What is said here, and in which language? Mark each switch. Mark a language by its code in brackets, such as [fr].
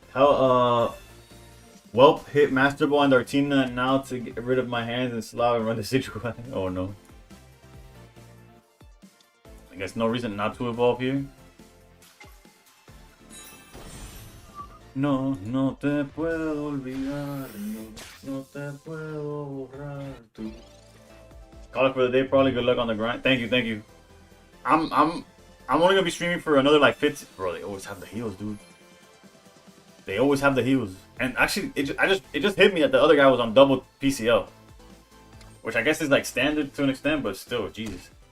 [en] How, Welp hit Master Ball and Dartina now to get rid of my hands and Slav and run the situation. Oh no. I guess no reason not to evolve here. [es] No, no te puedo olvidar, no te puedo borrar tú. [en] Call it for the day, probably. Good luck on the grind. Thank you. I'm only gonna be streaming for another like 50. Bro, they always have the heals, dude. They always have the heals. And actually, it just hit me that the other guy was on double PCL, which I guess is like standard to an extent, but still, Jesus.